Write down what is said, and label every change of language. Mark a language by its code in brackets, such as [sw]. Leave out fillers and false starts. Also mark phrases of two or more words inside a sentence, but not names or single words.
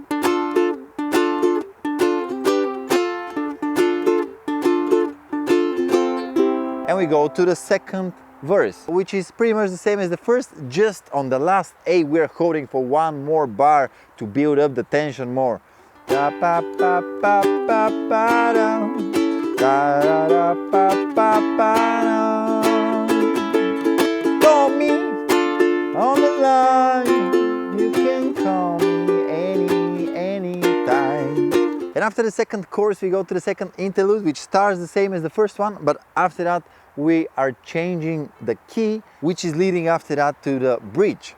[en] And we go to the second verse, which is pretty much the same as the first, just on the last A we're holding for 1 more bar to build up the tension more. Da, pa, pa, pa, pa, pa, da. Da, da, da, pa, pa, pa, da. Call me on the line, you can call me anytime. And after the second chorus we go to the second interlude, which starts the same as the first one, but after that we are changing the key, which is leading after that to the bridge.